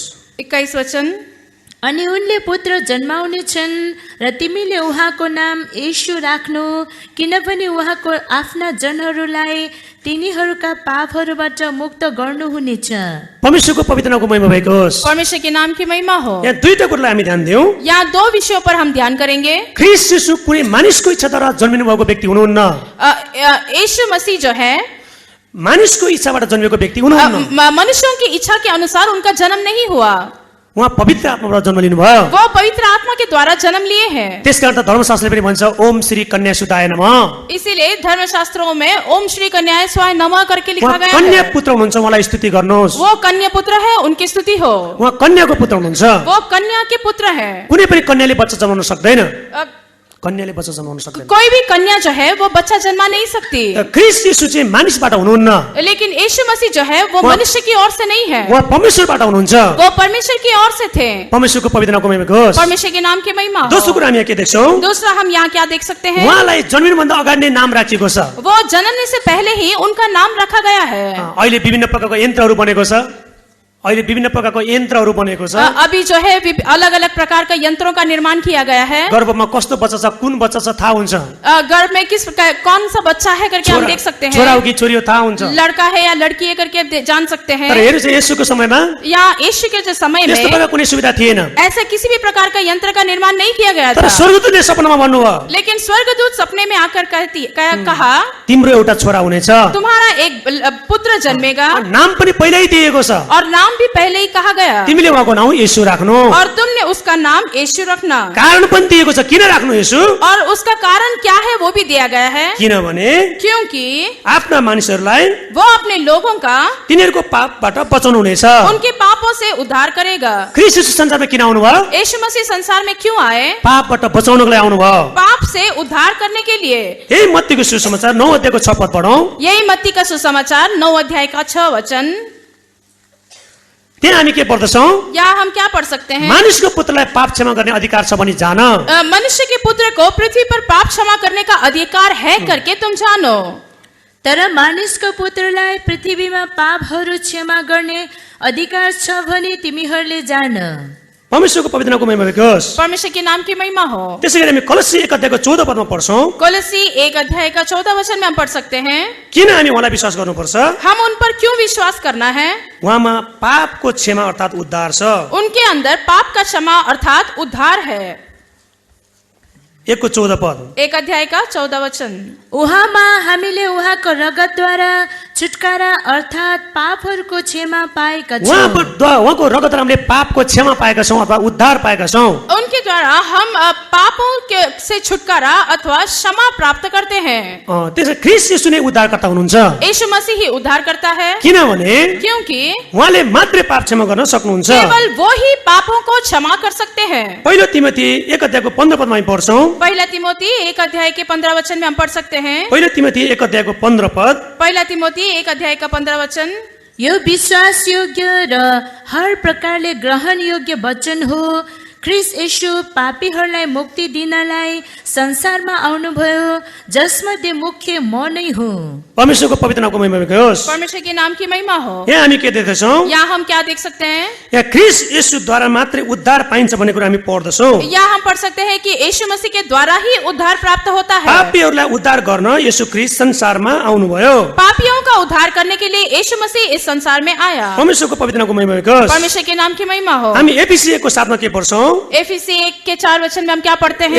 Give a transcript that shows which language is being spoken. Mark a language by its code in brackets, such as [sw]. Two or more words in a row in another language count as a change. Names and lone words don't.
[hi] 21 वचन। [ne] अनि उनले पुत्र जन्माउने छन् र तिमीले उहाँको नाम येशू राख्नु, किनभने उहाँको आफ्ना जनहरूलाई तिनीहरूका पापहरूबाट मुक्त गर्नुहुनेछ। परमेश्वरको पवित्र नामको महिमा भएको होस्। [hi] परमेश्वर के नाम की महिमा हो। [ne] यहाँ दुईटा कुरालाई हामी ध्यान दियौँ। [hi] यहाँ 2 विषयों पर हम ध्यान करेंगे। [ne] ख्रीष्ट येशू कुनै मानिसको इच्छाद्वारा जन्मिनु भएको व्यक्ति हुनुहुन्न। [hi] यीशु मसीह जो है [ne] मानिसको इच्छाबाट जन्मेको व्यक्ति हुनुहुन्न। [hi] मनुष्यों की इच्छा के अनुसार उनका जन्म नहीं हुआ। [ne] उहाँ पवित्र आत्माबाट जन्म लिनुभयो। [hi] वो पवित्र आत्मा के द्वारा जन्म लिए हैं। [ne] त्यसकारण त धर्मशास्त्रले पनि भन्छ [sa] ओम श्री कन्या सुताय नमः। [hi] इसीलिए धर्मशास्त्रों में [sa] ओम श्री कन्याय स्वाय नमः [hi] करके लिखा [ne] उहाँ [hi] गया [ne] कन्या [hi] है। [ne] पुत्र हुनुहुन्छ, उहाँलाई स्तुति गर्नुहोस्। [hi] वो कन्या पुत्र है, उनकी स्तुति हो। [ne] उहाँ कन्याको पुत्र हुनुहुन्छ। [hi] वो कन्या के पुत्र है। [ne] कुनै पनि कन्याले बच्चा जन्माउन सक्दैन। कन्याले बच्चा जन्माउन सक्दैन। [hi] कोई भी कन्या जो है वो बच्चा जन्मा नहीं सकती। [ne] ख्रीष्ट येशू चाहिँ मानिसबाट हुनुहुन्न। [hi] लेकिन यीशु मसीह जो है वो मनुष्य की ओर से नहीं है। [ne] उहाँ परमेश्वरबाट हुनुहुन्छ। [hi] वो परमेश्वर की ओर से थे। [ne] परमेश्वरको पवित्र नामको महिमा होस्। [hi] परमेश्वर के नाम की महिमा हो। [ne] दोस्रो कुरा हामी यहाँ के देख्छौँ? [hi] दूसरा हम यहाँ क्या देख सकते हैं? [ne] उहाँलाई जन्मिनुभन्दा अगाडि नै नाम राखिएको छ। [hi] वो जन्मने से पहले ही उनका नाम रखा गया है। [ne] अहिले विभिन्न प्रकारको यन्त्रहरू बनेको छ। अहिले विभिन्न प्रकारको यन्त्रहरू बनेको छ। [hi] अभी जो है अलग अलग प्रकार का यंत्रों का निर्माण किया गया है। [ne] गर्भमा कस्तो बच्चा छ, कुन बच्चा छ थाहा हुन्छ। [hi] गर्भ में कौन सा बच्चा है करके हम देख सकते हैं। [ne] छोरा हो कि छोरी हो थाहा हुन्छ। [hi] लड़का है या लड़की है करके जान सकते हैं। [ne] तर हेर्नु चाहिँ येशूको समयमा [hi] या यीशु के जो समय [ne] यस्तो [hi] में [ne] प्रकारको कुनै सुविधा थिएन। [hi] ऐसे किसी भी प्रकार का यंत्र का निर्माण नहीं किया गया [ne] तर [hi] था। [ne] स्वर्गदूतले सपनामा भन्नुभयो, [hi] लेकिन स्वर्गदूत सपने में आकर कहा [ne] तिम्रो एउटा छोरा हुनेछ, [hi] तुम्हारा एक पुत्र जन्मेगा [ne] नाम पनि पहिल्यै दिएको छ, [hi] और नाम भी पहले ही कहा गया [ne] तिमीले उहाँको नाम येशू राख्नु। [hi] और तुमने उसका नाम यीशु रखना। [ne] कारण पनि दिएको छ किन राख्नु येशू। [hi] और उसका कारण क्या है वो भी दिया गया है। [ne] किनभने [hi] क्योंकि [ne] आफ्ना मानिसहरूलाई [hi] वो अपने लोगों का [ne] तिनीहरूको पापबाट बचाउनु हुनेछ। [hi] उनके पापों से उद्धार करेगा। [ne] ख्रीष्ट येशू संसारमा किन आउनुभयो? [hi] यीशु मसीह संसार में क्यों आए? [ne] पापबाट बचाउनको लागि आउनुभयो। [hi] पाप से उद्धार करने के लिए। [ne] यही मत्तीको सुसमाचार 9 अध्यायको 6 पद पढौँ। [hi] यही मत्ती का सुसमाचार 9 अध्याय का 6 वचन। [ne] त्यहाँ हामी के पढ्दछौँ? [hi] या हम क्या पढ़ सकते हैं? [ne] मानिसको पुत्रलाई पाप क्षमा गर्ने अधिकार छ भनी जान। [hi] मनुष्य के पुत्र को पृथ्वी पर पाप क्षमा करने का अधिकार है करके तुम जानो। [ne] तर मानिसको पुत्रलाई पृथ्वीमा पापहरू क्षमा गर्ने अधिकार छ भने तिमीहरूले जान। परमेश्वरको पवित्र नामको महिमा होस्। [hi] परमेश्वर के नाम की महिमा हो। [ne] त्यसै गरी हामी कलसी 1 अध्यायको 14 पदमा पढ्छौं। [hi] कोलोसी 1 अध्याय का 14 वचन में हम पढ़ सकते हैं, [ne] किन हामी उहाँलाई विश्वास गर्नुपर्छ? [hi] हम उन पर क्यों विश्वास करना है? [ne] उहाँमा पापको क्षमा अर्थात् उद्धार छ। [hi] उनके अंदर पाप का क्षमा अर्थात उद्धार है। [ne] 1 को 14 पद। [hi] 1 अध्याय का 14 वचन। [ne] उहाँमा हामीले उहाँको रगतद्वारा छुटकारा अर्थात् पापहरूको क्षमा पाएका छौँ। उहाँको रगतद्वारा हामीले पापको क्षमा पाएका छौं अथवा उद्धार पाएका छौं। [hi] उनके द्वारा हम पापों से छुटकारा अथवा क्षमा प्राप्त करते हैं। [ne] त्यसै ख्रीष्ट येशू नै उद्धारकर्ता हुनुहुन्छ। [hi] यीशु मसीह ही उद्धार करता है, [ne] किनभने [hi] क्योंकि [ne] उहाँले मात्रै पाप क्षमा गर्न सक्नुहुन्छ। [hi] केवल वो ही पापों को क्षमा कर सकते हैं। [ne] पहिलो तिमोथी 1 अध्यायको 15 पदमा हामी पढ्छौं। [hi] पहला तिमोथी 1 अध्याय के 15 वचन में हम पढ़ सकते हैं। [ne] पहिलो तिमोथी 1 अध्यायको 15 पद। [hi] पहला तिमोथी 1 अध्याय का 15 वचन। [ne] यो विश्वास योग्य र हर प्रकारले ग्रहण योग्य वचन हो। ख्रीष्ट येशू पापीहरूलाई मुक्ति दिनलाई संसारमा आउनुभयो, जसमध्ये मुख्य म नै हुँ। परमेश्वरको पवित्र नामको महिमा होस्। [hi] परमेश्वर के नाम की महिमा हो। [ne] यहाँ हामी के देख्दैछौं? [hi] यहाँ हम क्या देख सकते हैं? [ne] यहाँ ख्रीष्ट येशूद्वारा मात्रै उद्धार पाइन्छ भन्ने कुरा हामी पढ्दछौं। [hi] यहाँ हम पढ़ सकते हैं कि यीशु मसीह के द्वारा ही उद्धार प्राप्त होता है। [ne] पापीहरूलाई उद्धार गर्न येशू ख्रीष्ट संसारमा आउनुभयो। [hi] पापियों का उद्धार करने के लिए यीशु मसीह इस संसार में आया। [ne] परमेश्वरको पवित्र नामको महिमा होस्। [hi] परमेश्वर के नाम की महिमा हो। [ne] हामी एफिसी 1 को 7 मा के पढ्छौं? [hi] एफिसी 1 के 4 वचन में हम क्या पढ़ते हैं?